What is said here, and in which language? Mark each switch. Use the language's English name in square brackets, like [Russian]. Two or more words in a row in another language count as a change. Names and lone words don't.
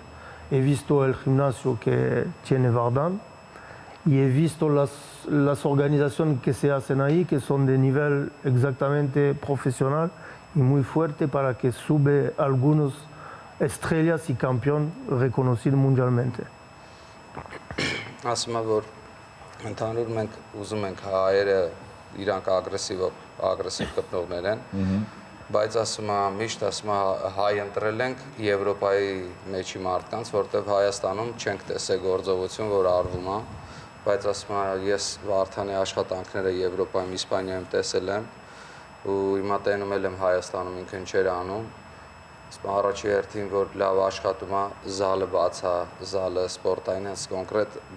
[Spanish] He visto el gimnasio que tiene Vardan y he visto las organizaciones que se hacen ahí, que son de nivel exactamente profesional y muy fuerte para que sube algunos estrellas y campeón reconocidos mundialmente. [Armenian] Ասում եմ, որ ընդհանուր մենք ուզում ենք հայերը իրանք ագրեսիվ կպնողներ են, բայց ասում եմ, միշտ ասում եմ հայ ընտրել ենք Եվրոպայի մեջի մարդկանց, որտեղ Հայաստանում չենք տեսել գործողություն, որ արվում է, բայց ասում եմ, ես Վարդանի աշխատանքները Եվրոպայում, Իսպանիայում տեսել եմ ու հիմա տենում եմ Հայաստանում ինքն չէր անում։ Առաջի հերթին, որ լավ աշխատում է, զալը բաց է, զալը սպորտային հենց կոնկրետ